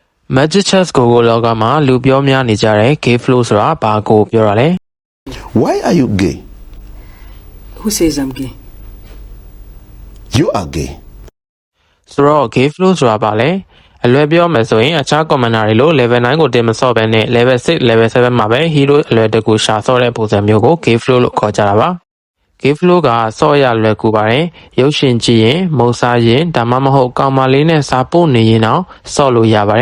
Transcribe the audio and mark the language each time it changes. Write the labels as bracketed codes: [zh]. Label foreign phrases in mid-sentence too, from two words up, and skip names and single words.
[my] Magic Chess ကိုလောကမှာလူပြောများနေကြတဲ့ [en] gay flow [my] ဆိုတာဘာကိုပြောတာလဲ [en] Why are you gay? Who says I'm gay? You are gay. [my] ဆိုတော့ [en] gay flow [my] ဆိုတာဘာလဲအလွယ်ပြောမယ်ဆိုရင်အခြား commander တွေလို့ level 9ကိုတင်မဆော့ဘဲနဲ့ level 6 level 7မှာပဲ hero အလွယ်တကူရှာဆော့တဲ့ပုံစံမျိုးကို [en] gay flow [my] လို့ခေါ်ကြတာပါ [en] gay flow [my] ကဆော့ရလွယ်ကူပါတယ်ရုပ်ရှင်ကြည့်ရင်မုံစားရင်ဒါမှမဟုတ်ကောင်မလေးနဲ့စာပို့နေရင်တော့ဆော့လို့ရပါတယ်